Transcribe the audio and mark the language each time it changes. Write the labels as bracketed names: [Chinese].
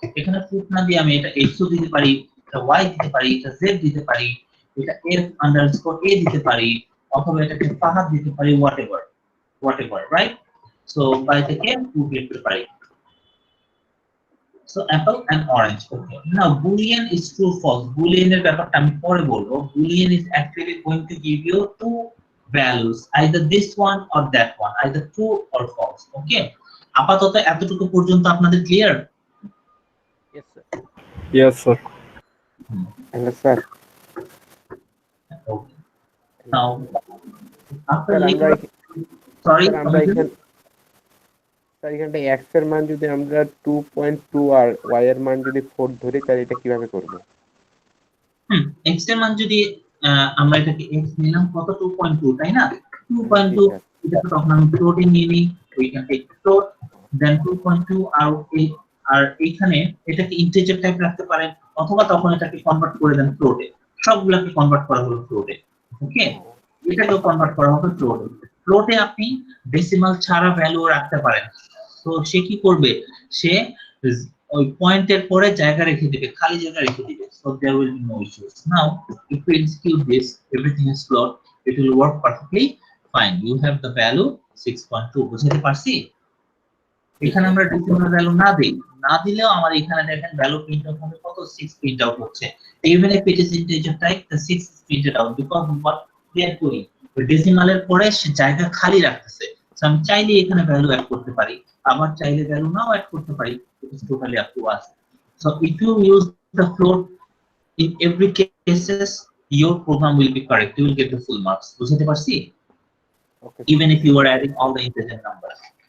[Bangla] এখানে ফ্রুট না দিয়ে আমি এটা এক্স দিতে পারি, এটা ওয়াই দিতে পারি, এটা জেড দিতে পারি, এটা এফ আন্ডারস্কোর এ দিতে পারি, অথবা এটাকে ফাহাদ দিতে পারি, হোয়াটএভার, রাইট? সো বাই থেকে ফ্রুট লিখতে পারি। [English] So apple and orange. Okay. Now boolean is true false. [Bangla] Boolean এর ব্যাপারটা আমি পরে বলবো। [English] Boolean is actually going to give you two values, either this one or that one, either true or false. Okay. [Bangla] আপাতত এতটুকু পর্যন্ত আপনাদের clear? [English] Yes, sir. Yes, sir. Hello, sir. Okay. Now after Sir, sorry, [Bangla] sir এখানটা x এর মান যদি আমরা 2.2 আর y এর মান যদি 4 ধরি তাহলে এটা কিভাবে করব? x এর মান যদি আমরা এটাকে x নিলাম কত, 2.2, তাই না? 2.2 এটা তখন আমি ফ্লোটে নিয়ে নিই, [English] we can take float, [Bangla] then 2.2 আর এইখানে এটাকে ইন্টিজার টাইপ রাখতে পারেন, অথবা তখন এটাকে কনভার্ট করে দেন ফ্লোটে। সবগুলোকে কনভার্ট করা হলো ফ্লোটে। ওকে, এটাকেও কনভার্ট করা হবে ফ্লোটে। ফ্লোটে আপনি ডেসিমাল ছাড়া ভ্যালু রাখতে পারেন। তো সে কি করবে, সে ওই পয়েন্টের পরে জায়গা রেখে দিবে, খালি জায়গা রেখে দিবে, [English] so there will be no issues. Now if we execute this, everything is float, it will work perfectly fine. You have the value 6.2. [Bangla] বুঝতে পারছি? এখানে আমরা ডেসিমাল ভ্যালু না দিলেও আমার এখানে দেখেন ভ্যালু প্রিন্ট আউট হবে কত, 6 প্রিন্ট আউট হচ্ছে। [English] even if it is integer type, the 6 is printed out because what we are doing, [Bangla] ডেসিমালের পরে সে জায়গা খালি রাখতেছে। সো আমি চাইলে এখানে ভ্যালু অ্যাড করতে পারি, আবার চাইলে ভ্যালু নাও অ্যাড করতে পারি, [English] it is totally up to us. So if you use the float in every cases, your program will be correct, you will get the full marks. [Bangla] বুঝতে পারছি? [English] Okay. Even if you are adding all the integer numbers.